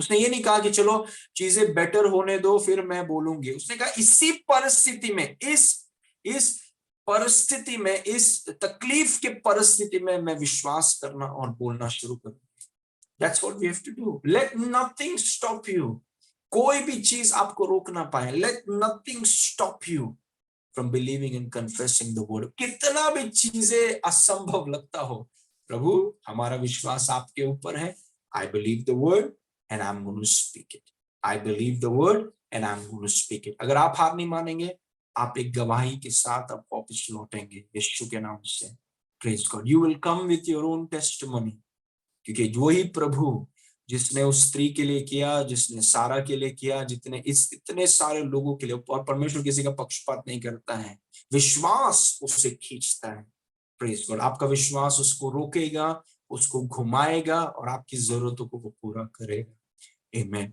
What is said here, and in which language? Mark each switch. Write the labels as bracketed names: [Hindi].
[Hindi] उसने ये नहीं कहा कि चलो चीजें बेटर होने दो फिर मैं बोलूंगी। उसने कहा इसी परिस्थिति में, इस परिस्थिति में, इस तकलीफ के परिस्थिति में मैं विश्वास करना और बोलना शुरू करूं। [English] That's what we have to do. Let nothing stop you. [Hindi] कोई भी चीज आपको रोक ना पाए। [English] Let nothing stop you from believing and confessing the word. [Hindi] कितना भी चीजें असंभव लगता हो, प्रभु हमारा विश्वास आपके ऊपर है। [English] I believe the word and I'm going to speak it. I believe the word and I'm going to speak it. [Hindi] अगर आप हार नहीं मानेंगे, आप एक गवाही के साथ आप वापस लौटेंगे यीशु के नाम से। [English] Praise God. You will come with your own testimony. [Hindi] क्योंकि वही प्रभु जिसने उस स्त्री के लिए किया, जिसने सारा के लिए किया, जितने इतने सारे लोगों के लिए, और परमेश्वर किसी का पक्षपात नहीं करता है, विश्वास उससे खींचता है। [English] Praise God. [Hindi] आपका विश्वास उसको रोकेगा, उसको घुमाएगा और आपकी जरूरतों को वो पूरा करेगा। आमेन।